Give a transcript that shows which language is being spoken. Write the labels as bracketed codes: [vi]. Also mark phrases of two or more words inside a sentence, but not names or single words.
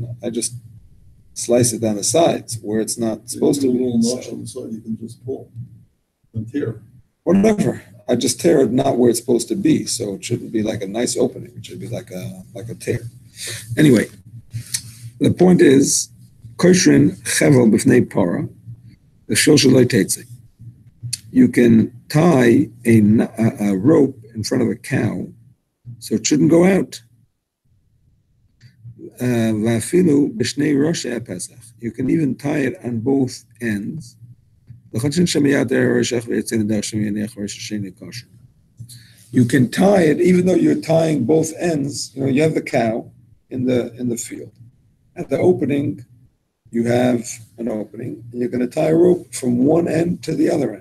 [en] I just slice it down the sides where it's not supposed to a be. little notch So on the side, you can just pull and tear. whatever. I just tear it not where it's supposed to be. So it shouldn't be like a nice opening. It should be like a tear. Anyway, the point is, [he] קושרין חבל בפני פרה, שלא תצא. [en] You can tie a rope in front of a cow, so it shouldn't go out. [he] ואפילו בשני ראשי פתח. [en] You can even tie it on both ends. You can tie it even though you're tying both ends. You know, you have the cow in the field. At the opening, you have an opening, and you're going to tie a rope from one end to the other end.